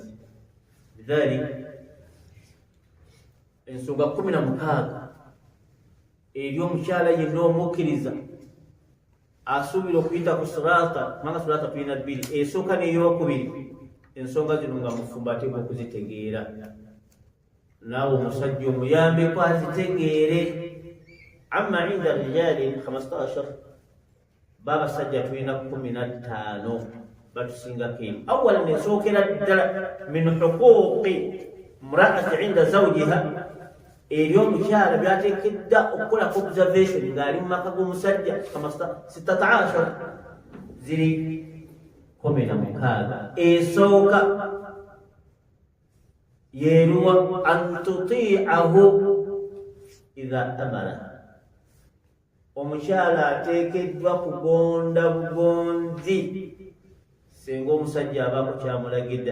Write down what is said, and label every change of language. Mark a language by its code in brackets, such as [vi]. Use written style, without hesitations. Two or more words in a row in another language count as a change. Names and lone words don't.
[lg] lidhalik ensonga 16 eri omukyala yenna omukkiriza asuubira okuyita ku sirata. manga sirata tulina 2, esooka n'eyokubiri. ensonga zino nga mufumba ateeka okuzitegeera, naawe omusajja omuyambeko azitegeere. [ar] أما عند الرجال [lg] 15 babasajja tulina 15 batusingako eno. awalan esookera ddala [ar] من حقوق المرأة عند زوجها [lg] eby'omukyala byateekeddwa okukolako observation ng'ali mu maka g'omusajja kama 16 ziri 16. Esooka yeeruwa [ar] أن تطيعه إذا أمر, [lg] omukyala ateekeddwa kugonda bugonzi singa omusajja abaako kyamulagidde.